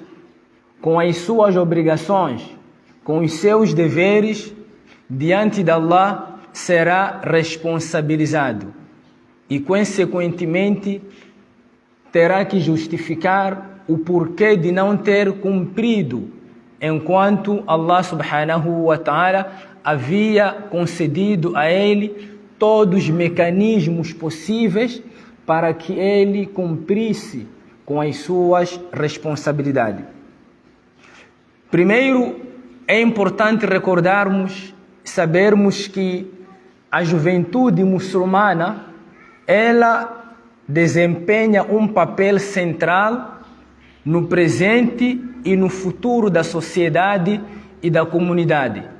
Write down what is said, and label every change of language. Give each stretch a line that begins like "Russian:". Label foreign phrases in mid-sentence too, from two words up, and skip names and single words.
Portuguese: com as suas obrigações, com os seus deveres, diante de Allah, será responsabilizado e, consequentemente, terá que justificar o porquê de não ter cumprido, enquanto Allah
Arabic: سبحانه وتعالى
Portuguese: havia concedido a ele todos os mecanismos possíveis para que ele cumprisse com as suas responsabilidades. Primeiro, é importante recordarmos, sabermos que a juventude muçulmana, ela desempenha um papel central no presente e no futuro da sociedade e da comunidade.